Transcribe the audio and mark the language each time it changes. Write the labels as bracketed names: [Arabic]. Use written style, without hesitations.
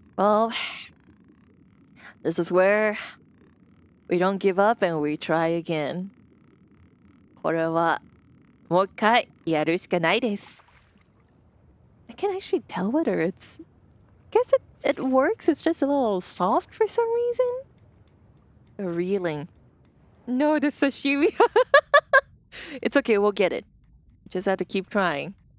[English] Well, this is where we don't give up and we try again. [Japanese] これはもう一回やるしかないです。 [English] I can't actually tell whether it's... I guess it works. It's just a little soft for some reason. The reeling. No, the sashimi. It's okay, we'll get it. Just have to keep trying.